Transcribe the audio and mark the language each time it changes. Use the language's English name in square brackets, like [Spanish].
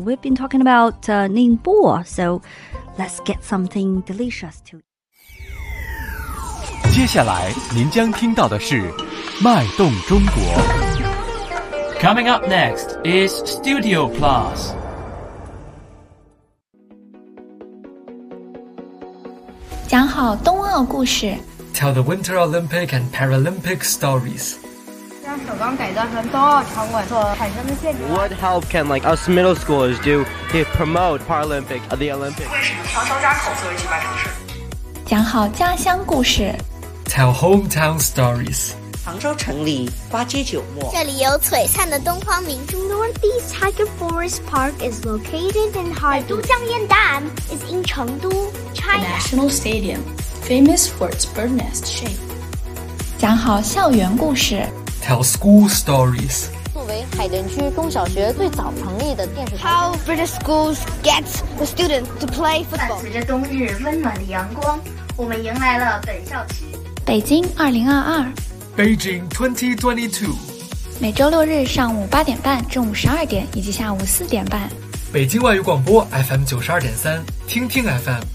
[English] We've been talking about Ningbo, so let's get something delicious to eat. [Chinese] 接下来您将听到的是脉动中国。 [English] Coming up next is Studio Plus. Tell the Winter Olympic and Paralympic stories. What help can like us middle schoolers do to promote Paralympic the Olympics? [Chinese] 讲好家乡故事。 [English] Tell hometown stories. [Chinese] 杭州城里花街酒陌。这里有璀璨的东方明珠。 [English] Northeast Tiger Forest Park is located in Harbin. 都江堰岸 is in Chengdu, China. The National Stadium. Famous for its bird nest shape. [Chinese] 讲好校园故事。 [English] Tell school stories. [Chinese] 作为海淀区中小学最早成立的电视台。 [English] How British schools get the students to play football. [Chinese] 伴随着冬日温暖的阳光，我们迎来了本校区。北京2022。 [English] Beijing 2022。 [Chinese] 每周六日上午8:30、中午12:00以及下午4:30。北京外语广播 FM 92.3，听听 FM。